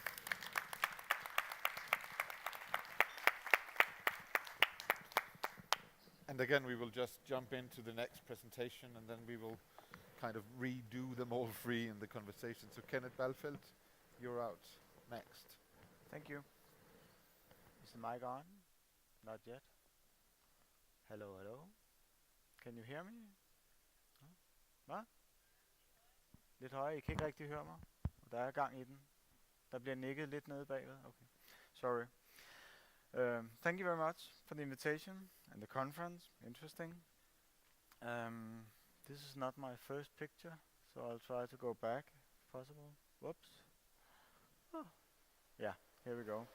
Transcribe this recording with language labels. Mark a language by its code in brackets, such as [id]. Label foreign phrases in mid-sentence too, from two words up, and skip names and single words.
[en] And again, we will just jump into the next presentation, and then we will kind of redo them all three in the conversation. So Kenneth Balfelt, you're out next. Thank you. Is the mic on? Not yet. Hello, hello. Can you hear me? [da] Hvad? Lidt højere, I kan ikke rigtig høre mig. Der er gang i den. Der bliver nikket lidt nede bagved. [en] Okay, sorry. Thank you very much for the invitation and the conference. Interesting. This is not my first picture, so I'll try to go back if possible. Whoops. Oh. Yeah, here we go.